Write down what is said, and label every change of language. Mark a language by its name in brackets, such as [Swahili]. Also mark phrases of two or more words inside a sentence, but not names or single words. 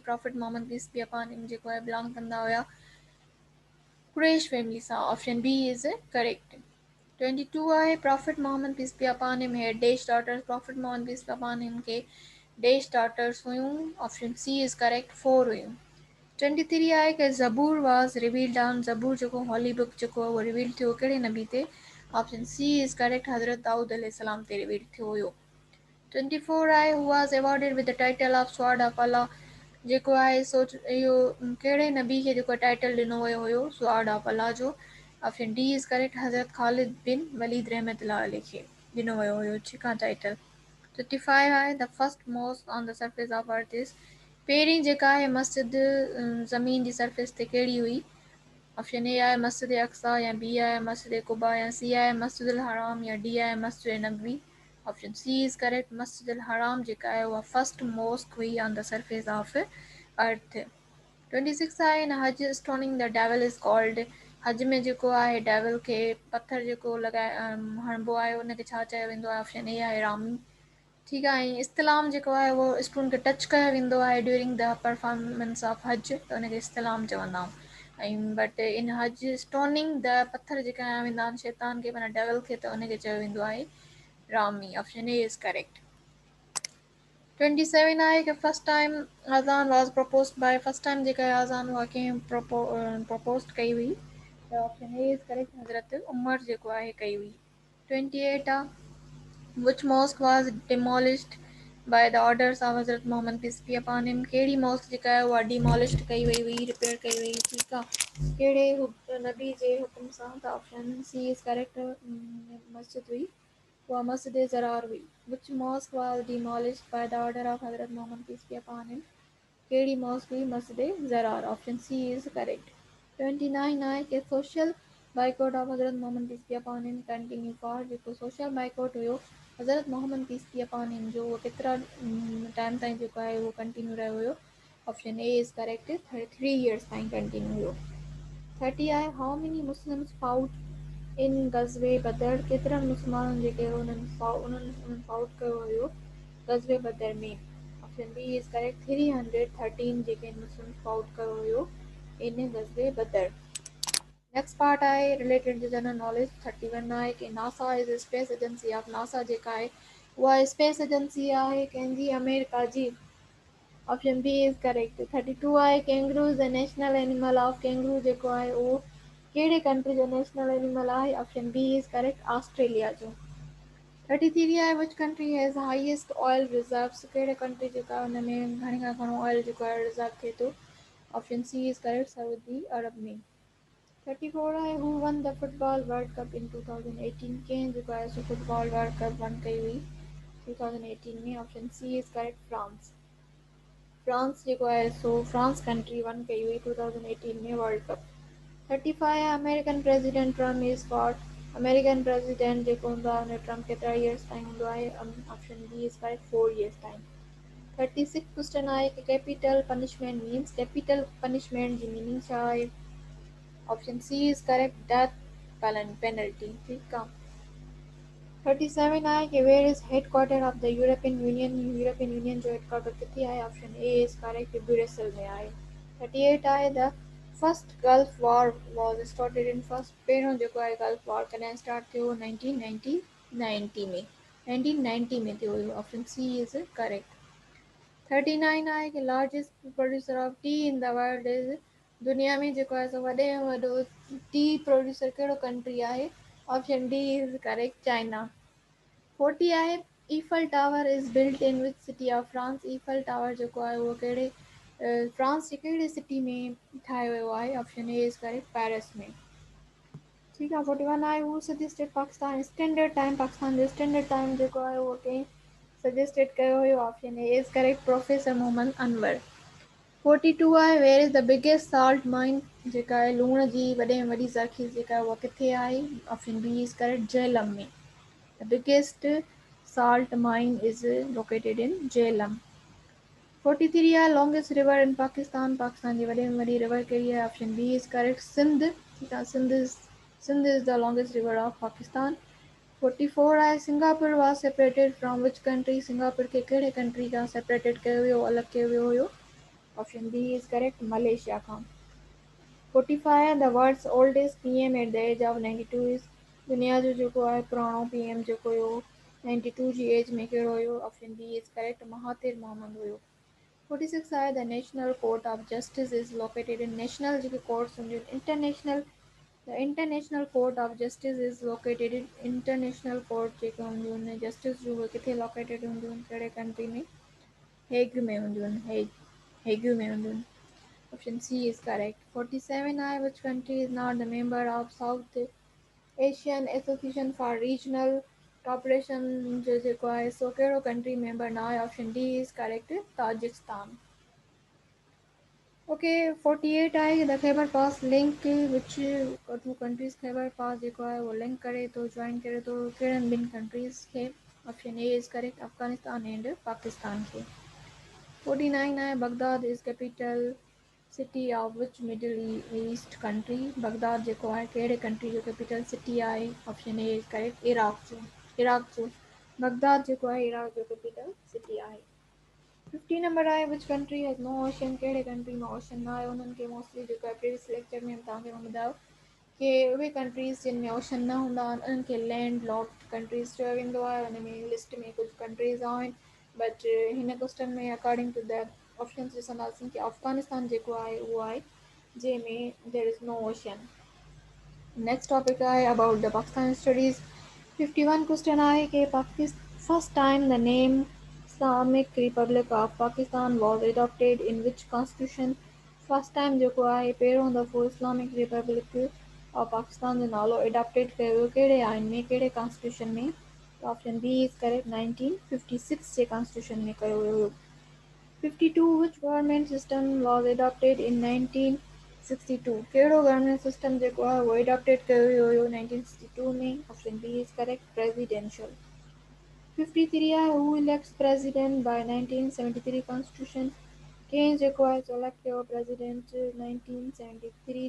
[English] Prophet Muhammad peace be upon him [Sindhi] जेको आहे [English] belong [Sindhi] कंदा हुया [English] Quraysh family सां. Option B is correct. 22 आहे Prophet Muhammad peace be upon him had Daesh daughters. Prophet Muhammad peace be upon him के Daesh daughters हुयूं. Option C is correct, 4 हुयूं. 23 [Sindhi] आहे कि [English] ज़बूर was revealed on. [Sindhi] ज़बूर जेको [English] holy book [Sindhi] जेको आहे उहो रिवील थियो कहिड़े नबी ते? [English] Option C is correct, [Sindhi] हज़रत दाऊद अलैहिस्सलाम ते रिवील थियो हुयो. [English] 24 आहे who was awarded with the title of sword of Allah. [Sindhi] जेको आहे सो इहो कहिड़े नबी खे जेको टाइटल ॾिनो वियो हुयो [English] sword of Allah [Sindhi] जो? [English] option D is correct, [Sindhi] हज़रत ख़ालिद बिन वलीद रहमतुल्लाह अलैह खे ॾिनो वियो हुयो ठीकु आहे टाइटल. [English] 55 आहे the first mosque on the surface of earth is. [Sindhi] पहिरीं जेका आहे मस्जिद ज़मीन जी सरफेस ते कहिड़ी हुई? [English] option A [Sindhi] आहे मस्जिद अक्सा, या बी आहे मस्जिद कुबा, या सी आहे मस्जिद हराम, या डी आहे मस्जिद नबवी. [English] option C is correct, [Sindhi] मस्जिद हराम जेका आहे उहा [English] first mosque हुई on the surface of earth. 26 आहे in Hajj stoning the devil is called. [Sindhi] हज में जेको आहे डेविल खे पथर जेको लॻाए हणिबो आहे उनखे छा चयो वेंदो आहे? [English] option A [Sindhi] आहे रामी. ठीकु आहे. ऐं इस्तिलाम जेको आहे उहो स्टोन खे टच कयो वेंदो आहे [English] during the performance of Hajj, [Sindhi] त उनखे इस्तिलाम चवंदा आहियूं. ऐं [English] but in Hajj stoning the [Sindhi] पथर जेका वेंदा आहिनि शैतान खे माना डेविल खे, त उनखे चयो वेंदो आहे रामी. [English] option A is correct. 27 [Sindhi] आहे कि [English] first time Azan was proposed by. first time [Sindhi] जेका आहे अज़ान उहा कंहिं प्रपोज कई हुई? त [English] option A is correct, [Sindhi] हज़रत उमर जेको आहे कई हुई. [English] 28 आहे which mosque was demolished by the orders of Hazrat Mohammad peace be upon him. [Sindhi] कहिड़ी मॉस्क जेका आहे उहा डिमोलिश्ड कई वई हुई, रिपेयर कई वई? ठीकु आहे. कहिड़े नबी जे हुकुम सां? त [English] option C is correct, [Sindhi] मस्जिद हुई उहा मस्जिद ज़रार हुई. [English] which mosque was demolished by the order of Hazrat Mohammad peace be upon him. [Sindhi] कहिड़ी मॉस्क हुई? [English] मस्जिद ज़रार. option C is correct. 29 [Sindhi] आहे कि [English] social boycott of Hazrat Mohammad peace be upon him continue for. [Sindhi] जेको [English] social boycott [Sindhi] हुयो हज़रत मोहम्मद [English] peace be upon him [Sindhi] जो, उहो केतिरा टाइम ताईं जेको आहे उहो कंटिन्यू रहियो हुयो? [English] option A is correct, 33 इयर्स ताईं कंटिन्यू हुयो. 30 आहे how many Muslims fought in Ghazwa-e-Badr. [Sindhi] केतिरनि मुस्लमाननि जेके उन्हनि फाउट कयो हुयो गज़वे बदर में? [English] option B is correct, 313 जेके Muslims fought [Sindhi] कयो हुयो [English] in Ghazwa-e-Badr. next part आहे related to general knowledge. 31 [Sindhi] आहे कि [English] NASA is space agency of. [Sindhi] नासा जेका आहे उहा [English] space agency [Sindhi] आहे कंहिंजी? [English] अमेरिका जी. option B is correct. 32 आहे kangaroo is the national animal of. [Sindhi] कैंगरू जेको आहे उहो कहिड़े कंट्री जो [English] national animal [Sindhi] आहे? [English] option B is correct, ऑस्ट्रेलिया जो. 33 आहे which country has highest oil reserves. [Sindhi] कहिड़े कंट्री जेका हुन में घणे खां घणो ऑयल जेको आहे रिजर्व थिए थो? [English] option C is correct, सऊदी अरब में. 34 आहे who won the football world cup in 2018. [Sindhi] कंहिं जेको आहे सो [English] football world cup won [Sindhi] कई हुई 2018 में? [English] option C is correct, फ्रांस. फ्रांस [Sindhi] जेको आहे सो [English] फ्रांस country won [Sindhi] कई हुई 2018 में [English] world cup. 35 आहे American president Trump is for. American president [Sindhi] जेको हूंदो आहे हुन ट्रम्प केतिरा इयर्स ताईं हूंदो आहे? [English] option B is correct, 4 इयर्स ताईं. 36 क्वेश्चन [Sindhi] आहे कि [English] capital punishment means. capital punishment [Sindhi] जी मीनिंग छा आहे? [English] option C is correct, death penalty. [Sindhi] ठीकु आहे. [English] 37 [Sindhi] आहे कि [English] where is headquarter of the European Union. [Sindhi] यूरोपियन यूनियन जो हेडक्वार्टर किथे आहे? [English] option A is correct, [Sindhi] ब्रुसेल में आहे. [English] 38 आहे the first Gulf war was started in first [Sindhi] पहिरियों जेको आहे गल्फ वॉर कॾहिं स्टार्ट थियो 1990 में 1990 में थियो हुयो [English] option C is correct 39 [Sindhi] आहे कि [English] largest producer of tea in the world is [Sindhi] दुनिया में जेको आहे सो वॾे में वॾो [English] tea producer [Sindhi] कहिड़ो कंट्री आहे [English] option D is correct चाइना 40 आहे ईफल टावर is built in which city of France [Sindhi] ईफल टावर जेको आहे उहो कहिड़े फ्रांस जे कहिड़े सिटी में ठाहियो वियो आहे [English] option A is correct पेरिस [Sindhi] में ठीकु आहे [English] 41 आहे who suggested Pakistan standard time [Sindhi] पाकिस्तान जो स्टैंडर्ड टाइम जेको आहे उहो कंहिं सजेस्टेड कयो हुयो [English] option A is correct प्रोफेसर मोहम्मद अनवर 42 आहे where is the biggest salt mine [Sindhi] जेका आहे लूण जी वॾे में वॾी ज़ख़ीर जेका आहे उहा किथे आहे [English] option B is correct झेलम में The biggest salt mine is located in Jhelum. 43 आहे longest river in Pakistan. [Sindhi] पाकिस्तान जी वॾे में वॾी river कहिड़ी आहे [English] option B is correct सिंध [Sindhi] ठीकु आहे [English] सिंध is the longest river of Pakistan. [Sindhi] 44 आहे सिंगापुर [English] was separated from which country [Sindhi] सिंगापुर खे कहिड़े कंट्री खां सेपरेटेड कयो वियो अलॻि कयो वियो हुयो [English] option B is correct [Sindhi] मलेशिया खां [English] 45 the world's oldest PM at the age of 92 is [Sindhi] दुनिया जो जेको आहे पुराणो PM जेको हुयो [English] 92 [Sindhi] जी एज में कहिड़ो हुयो [English] option B is correct महातिर मोहम्मद हुयो 46 आहे the national court of justice is located in national [Sindhi] जेके कोर्ट्स हूंदियूं आहिनि [English] international court of justice is located in international court [Sindhi] जेके हूंदियूं आहिनि जस्टिस जूं उहे किथे लोकेटेड हूंदियूं आहिनि कहिड़े कंट्री में हेग में हूंदियूं आहिनि हेग में हूंदियूं आहिनि [English] Option C is correct. 47 I. Which country is not the member of South Asian Association for Regional Cooperation [Sindhi] जो जेको आहे सो कहिड़ो कंट्री मेंबर न आहे [English] option D is correct ताजिकिस्तान ओके 48 आहे the Khyber Pass link which two countries खैबर पास [Sindhi] जेको आहे उहो लिंक करे थो जॉइन करे थो कहिड़नि ॿिनि कंट्रीज़ खे [English] option A is correct अफ़गानिस्तान एंड पाकिस्तान खे 49 आहे Baghdad is capital city of which Middle East country बगदाद [Sindhi] जेको आहे कहिड़े कंट्री जो [English] कैपिटल सिटी आहे option A is correct [Sindhi] इराक जो बगदाद जेको आहे इराक जो [English] कैपिटल सिटी आहे 50 [Sindhi] नंबर आहे [English] which country has no ocean [Sindhi] कहिड़े कंट्री में [English] ओशन [Sindhi] न आहे उन्हनि खे मोस्टली जेको आहे [English] previous lecture [Sindhi] में तव्हांखे मां ॿुधायो कि उहे कंट्रीज़ जिन में ओशन न हूंदा आहिनि उन्हनि खे [English] land locked countries [Sindhi] चयो वेंदो आहे हुन में लिस्ट में कुझु कंट्रीज़ आहिनि बट हिन क्वेश्चन में [English] according to the options [Sindhi] ॾिसंदासीं कि अफ़गानिस्तान जेको आहे उहो आहे जंहिंमें [English] there is no ocean next topic [Sindhi] आहे [English] about the Pakistan studies 51 क्वेश्चन [Sindhi] आहे कि [English] first time the name Islamic Republic of Pakistan was adopted in which constitution first time [Sindhi] जेको आहे पहिरियों दफ़ो इस्लामिक रिपब्लिक ऑफ पाकिस्तान जो नालो एडॉप्टेड कयो वियो कहिड़े आइन में कहिड़े कॉन्स्टिट्यूशन में [English] option B is correct [Sindhi] 1956 जे कॉन्स्टिट्यूशन में कयो वियो हुयो 52 [English] which government system was adopted in [Sindhi] 1962 कहिड़ो [English] government system [Sindhi] जेको आहे उहो एडॉप्टेड कयो वियो हुयो 1962 में [English] option B is correct presidential 53 आहे who elects president by 1973 constitution [Sindhi] कंहिं जेको आहे [English] सेलेक्ट कयो प्रेसिडेंट 1973